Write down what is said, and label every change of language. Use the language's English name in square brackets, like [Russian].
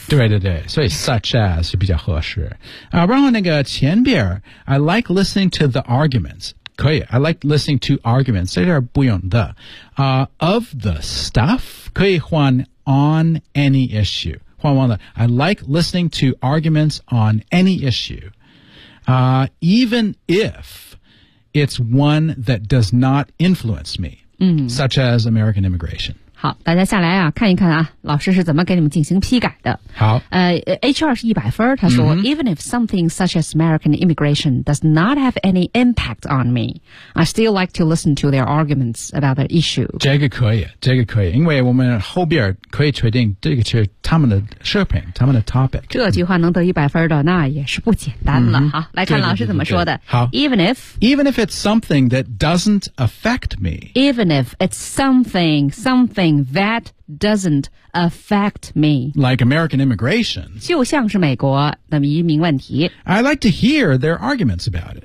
[Chinese] 对对对，所以 [English] such as [Chinese] 是比较合适、然后那个前边 [English] I like listening to the arguments，可以 I like listening to arguments， [Chinese] 在这儿不用 [English] the、of the stuff [Chinese] 可以换 [English] on any issue， [Chinese] 换完了 [English] I like listening to arguments on any issue、even if it's one that does not influence me、such as American immigration。 [Chinese] 好，大家下来啊，看一看啊，老师是怎么给你们进行批改的。好， [English] HR [Chinese] 是100分，他说、 [English] Even if something such as American immigration does not have any impact on me, I still like to listen to their arguments about the issue. [Chinese] 这个可以，这个可以，因为我们后边可以确定这个是他们的视频，他们的 topic。这句话能得100分的，那也是不简单了。好，来看老师怎么说的。好 [English] ，Even if it's something that doesn't affect me. Even if it's something that doesn't affect me. Like American immigration. [Chinese] 就像是美国的移民问题。 [English] I like to hear their arguments about it.